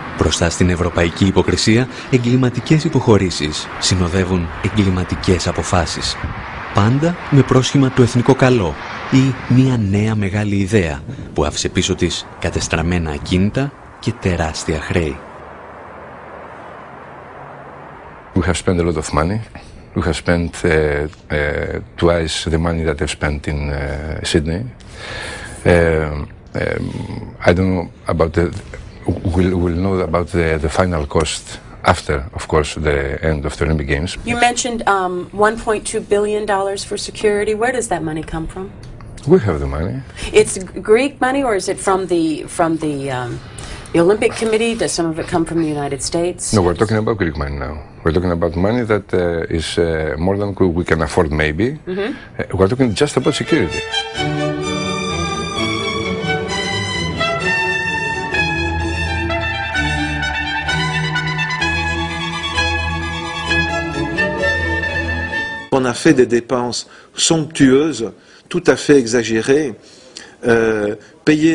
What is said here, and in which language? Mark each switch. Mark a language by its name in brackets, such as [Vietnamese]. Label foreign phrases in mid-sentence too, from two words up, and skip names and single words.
[Greek] Μπροστά στην ευρωπαϊκή υποκρισία, εγκληματικές υποχωρήσεις συνοδεύουν εγκληματικές αποφάσεις. Πάντα με πρόσχημα το εθνικό καλό ή μια νέα μεγάλη ιδέα που άφησε πίσω της κατεστραμμένα ακίνητα και τεράστια χρέη. [English] We have spent a lot of money. We have spent twice the money that I've spent in Sydney. I don't know about we'll know about the final cost after, of course, the end of the Olympic Games. You mentioned $1.2 billion for security. Where does that money come from? We have the money. It's Greek money, or is it from the Olympic Committee? Does some of it come from the United States? No, we're talking about Greek money now. We're talking about money that is more than we can afford, maybe. We're talking just about security. [French] On a fait des dépenses somptueuses, tout à fait exagérées, payées